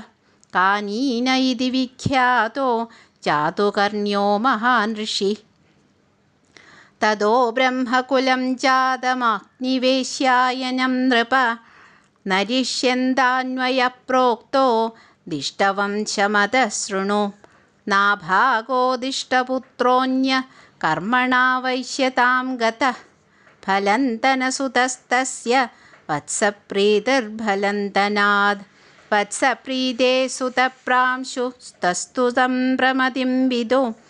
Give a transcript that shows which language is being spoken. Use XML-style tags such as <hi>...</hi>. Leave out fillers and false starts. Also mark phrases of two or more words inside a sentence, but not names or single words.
<sa>കാനീന ഇതി വിഖ്യാതോ ജാതുകർണ്യോ മഹാൻ ഋഷിഃ. തതോ ബ്രഹ്മകുലം ജാതമഗ്നിവേശ്യായനം നൃപ. നരിഷ്യന്താന്വയ പ്രോക്തോ ദിഷ്ടവംശമതഃ ശൃണു. नाभागोदिष्टपुत्रोऽन्य कर्मणा वैश्यतां गतः फलन्तनसुतस्तस्य वत्सप्रीतिर्फलन्तनाद् वत्सप्रीते सुतप्रांशुस्तस्तु सम्प्रमतिं विदो</sa>